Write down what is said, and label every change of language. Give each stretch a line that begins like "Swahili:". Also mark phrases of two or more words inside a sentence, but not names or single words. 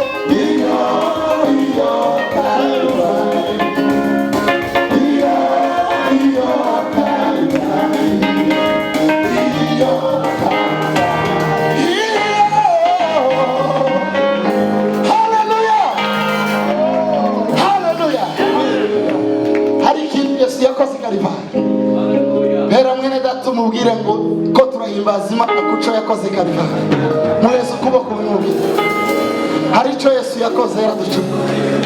Kinyarwanda: Iyo, iyo, Kalvari. Iyo, iyo, Kalvari. Iyo, Kalvari. Iyo. Hallelujah. Hallelujah. Hari ikintu Yesu yakoze i Kalvari. Hera mwene data umubwire ngo ko turahimbaza Imana ku cyo yakoze Kalvari. Muheze ukuboko mumubwire. Hari icyo Yesu yakoze yaraducunguye.